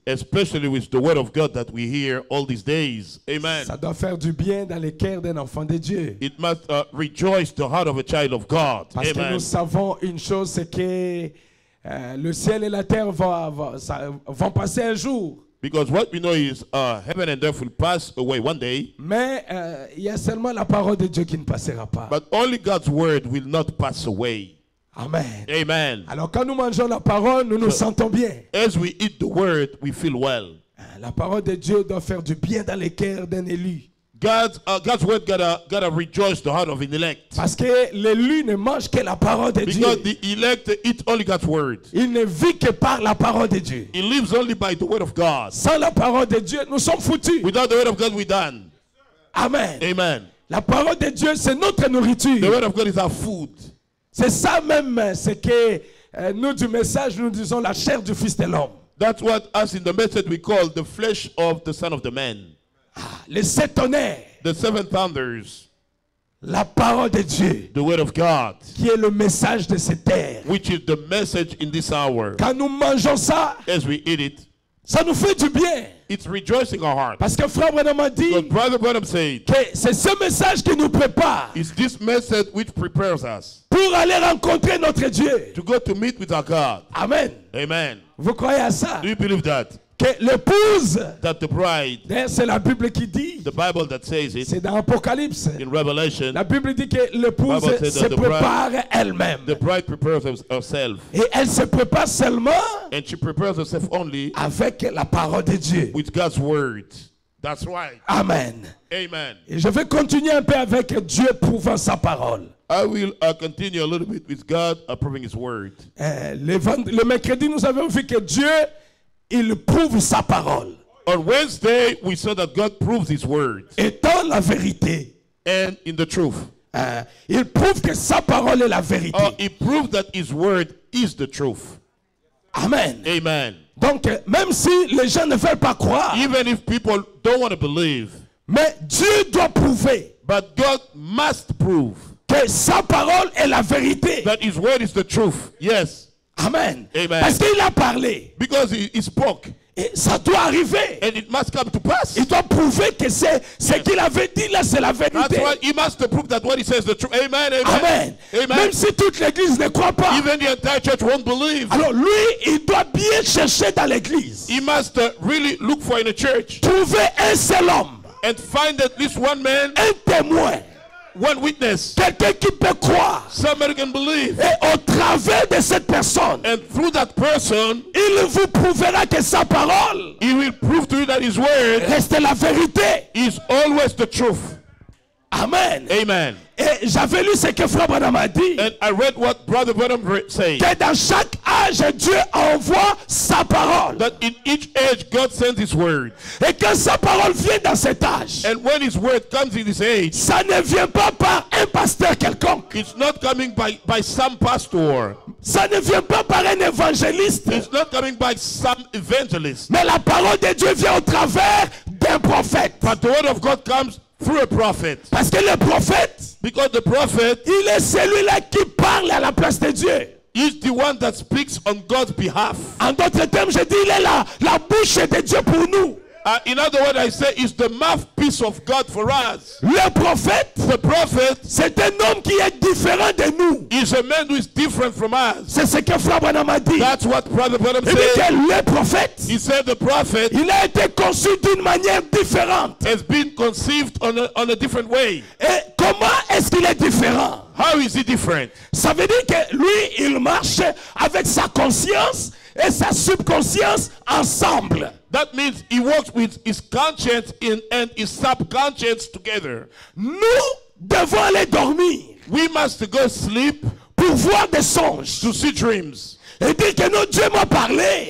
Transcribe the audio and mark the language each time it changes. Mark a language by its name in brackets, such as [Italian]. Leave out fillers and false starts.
[English] Especially with the word of God that we hear all these days. Amen. [French] Ça doit faire du bien dans le cœur d'un enfant de Dieu. [English] It must rejoice the heart of a child of God. [French] Parce que nous savons une chose, c'est que le ciel et la terre vont passer un jour. [English] Because what we know is heaven and earth will pass away one day. [French] Mais il y a seulement la parole de Dieu qui ne passera pas. [English] But only God's word will not pass away. [French] Amen. [English] Amen. [French] Alors quand nous mangeons la parole, nous nous sentons bien. [English] As we eat the word, we feel well. [French] La parole de Dieu doit faire du bien dans le cœur d'un élu. [English] God's word gotta rejoice the heart of an elect. [French] Parce que l'élu ne mange que la parole de Dieu. [English] Because the elect eat only God's word. [French] Il ne vit que par la parole de Dieu. [English] He lives only by the word of God. [French] Sans la parole de Dieu, nous sommes foutus. [English] Without the word of God, we're done. [French] Amen. [English] Amen. [French] La parole de Dieu, c'est notre nourriture. [English] The word of God is our food. [French] C'est ça même ce que nous du message, nous disons la chair du Fils de l'homme. [English] That's what us in the message we call the flesh of the Son of the Man. [French] Les sept tonnerres. [English] The seven thunders. [French] La parole de Dieu. [English] The word of God. [French] Qui est le message de cette terre. [English] Which is the message in this hour. [French] Quand nous mangeons ça, [English] as we eat it, [French] ça nous fait du bien. [English] It's rejoicing our heart. [French] Parce que frère Branham a dit que c'est ce message qui nous prépare. [English] It's this message which prepares us. [French] Pour aller rencontrer notre Dieu. [English] To go to meet with our God. [French] Amen. [English] Amen. [French] Vous croyez à ça? [English] Do you believe that? [French] Que l'épouse, [English] that the bride, [French] c'est la Bible qui dit, [English] the Bible that says it, [French] c'est dans Apocalypse, [English] in Revelation, [French] la Bible dit que l'épouse se prépare elle-même. [English] The bride prepares herself. [French] Et elle se prépare seulement [English] and she prepares herself only [French] avec la parole de Dieu. [English] With God's word. That's right. [French] Amen. [English] Amen. [French] Et je vais continuer un peu avec Dieu prouvant sa parole. [English] I will continue a little bit with God approving His word. [French] Le mercredi, nous avons vu que Dieu il prouve sa parole. [English] On Wednesday, we saw that God proves His word. [French] Étant la vérité. [English] And in the truth. [French] Il prouve que sa parole est la vérité. [English] He proved that His word is the truth. [French] Amen. [English] Amen. [French] Donc, même si les gens ne veulent pas croire. [English] Even if people don't want to believe. [French] Mais Dieu doit prouver. [English] But God must prove. [French] Que sa parole est la vérité. [English] That His word is the truth. Yes. [French] Amen. [English] Amen. [French] Parce qu'il a parlé. [English] Because he spoke. [French] Et ça doit arriver. [English] And it must come to pass. [French] Il doit prouver que c'est ce qu'il avait dit là, c'est la vérité. [English] That's why he must prove that what he says is the truth. [French] Amen. Amen. [English] Amen. Amen. [French] Même si toute l'église ne croit pas. [English] Even the entire church won't believe. [French] Alors lui, il doit bien chercher dans l'église. [English] He must really look for in a church. [French] Trouver un seul homme. [English] And find at least one man. [French] Un témoin. [English] One witness. [French] Quelqu'un qui peut croire. [English] Somebody can believe. [French] Et au travers de cette personne. [English] And through that person. [French] Il vous prouvera que sa parole. [English] He will prove to you that his word. [French] Reste la vérité. [English] Is always the truth. [French] Amen. [English] Amen. [French] Et j'avais lu ce que Frère Branham a dit. [English] And I read what Brother Branham said. [French] Que dans chaque âge, Dieu envoie sa parole. [English] That in each age, God sends His word. [French] Et quand sa parole vient dans cet âge. [English] And when His word comes in this age. [French] Ça ne vient pas par un pasteur quelconque. [English] It's not coming by some pastor. [French] Ça ne vient pas par un évangéliste. [English] It's not coming by some evangelist. [French] Mais la parole de Dieu vient au travers d'un prophète. [English] But the word of God comes through a prophet. [French] Parce que le prophète, [English] because the prophet, [French] il est celui-là qui parle à la place de Dieu. [English] He's the one that speaks on God's behalf. [French] En d'autres termes, je dis, il est la bouche de Dieu pour nous. [English] In other words, I say, is the mouthpiece of God for us. [French] Le prophète, [English] the prophet, [French] c'est un homme qui est différent de nous. [English] Is a man who is different from us. [French] C'est ce que Frère Branham a dit. [English] That's what Brother Branham said. [French] Il dit que le prophète, [English] he said the prophet, [French] il a été conçu d'une manière différente. [English] Has been conceived on a different way. [French] Et comment est-ce qu'il est différent? [English] How is he different? [French] Ça veut dire que lui, il marche avec sa conscience et sa subconscience ensemble. [English] That means he works with his conscience and his subconscious together. [French] Nous devons aller dormir [English] We must go sleep [French] pour voir des songes. [English] to see dreams. [French] Et dire que non, Dieu m'a parlé.